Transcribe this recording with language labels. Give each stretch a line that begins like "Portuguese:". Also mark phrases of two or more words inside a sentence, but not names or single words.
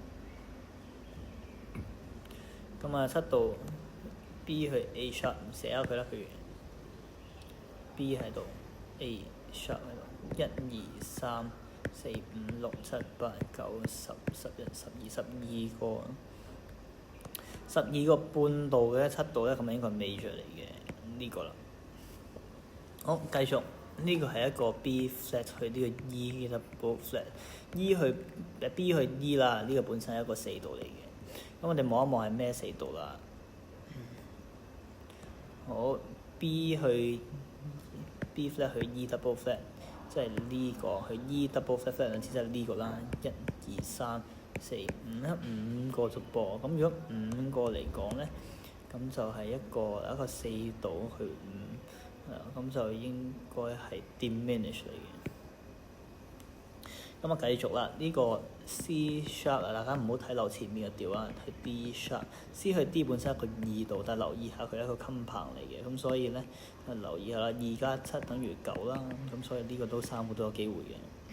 Cantonese: 咁啊7度 B 去 A sharp 寫下佢啦，譬如。B 喺度 ，A sharp 喺度，1、2、3、4、5、6、7、8、9、10、11、12、12個，12個半度嘅7度咧，咁應該係 major 嚟嘅呢個啦。好，繼續，呢個係一個 B flat 去呢個 E double flat，E 去 B 去 E 啦，呢個本身係一個4度嚟嘅。咁我哋望一望係咩4度啦？好 ，B 去。B flat 去 E double flat， 即係呢個去 E double flat flat 兩次，即係呢個啦。1、2、3、4、5，5個啫噃。咁如果5個嚟講咧，咁就係一個4度去5，咁就應該係 diminish 嚟嘅。咁啊，繼續啦，呢個 C sharp 啊，大家唔好睇漏前面嘅調啊，係 B sharp。C 去 D 本身係一個2度，但係留意下佢係一個 compound 嚟嘅，咁所以咧留意下啦，2加7等於9啦，咁所以呢個都3個都有機會嘅。